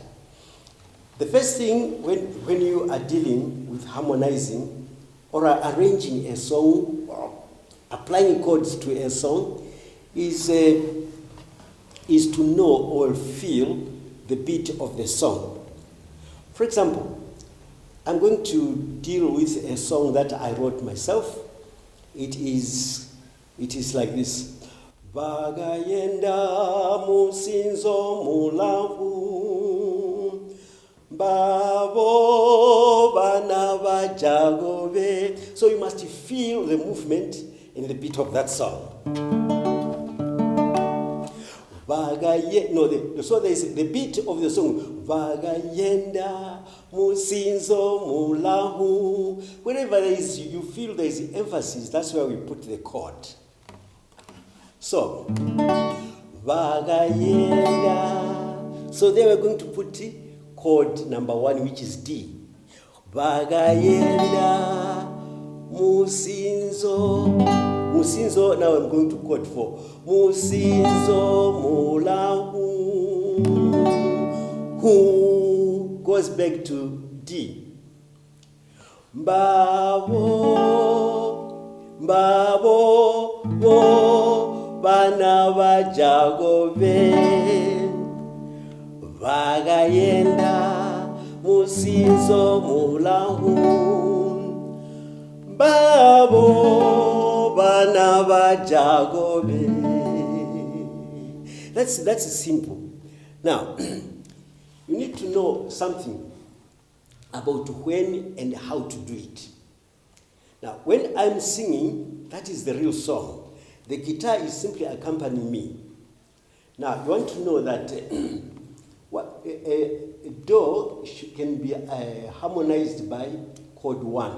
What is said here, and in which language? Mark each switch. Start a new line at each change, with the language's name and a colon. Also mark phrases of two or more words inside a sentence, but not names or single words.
English: The first thing when you are dealing with harmonizing or arranging a song or applying chords to a song is to know or feel the beat of the song. For example, I'm going to deal with a song that I wrote myself. It is like this.
Ganda: Bagayenda musinzo mulahu babo bana bajagobe.
English: So you must feel the movement in the beat of that song. So there is the beat of the song.
Ganda: Vagayenda musinzo mulahu.
English: Wherever there is, you feel there is emphasis, that's where we put the chord.
Ganda: So, Vagayenda.
English: So there we're going to put chord number 1, which is D.
Ganda: Vagayenda musinzo Musinzo,
English: now I'm going to chord 4.
Ganda: Musinzo mulahu.
English: Who goes back to D.
Ganda: Mbabo, mbabo, bo, bana bajagobe. Vagayenda, musinzo mulahu. Mbabo, bana bajagobe.
English: That's simple. Now, you need to know something about when and how to do it. Now, when I'm singing, that is the real song. The guitar is simply accompanying me. Now, you want to know that a do can be harmonized by chord 1.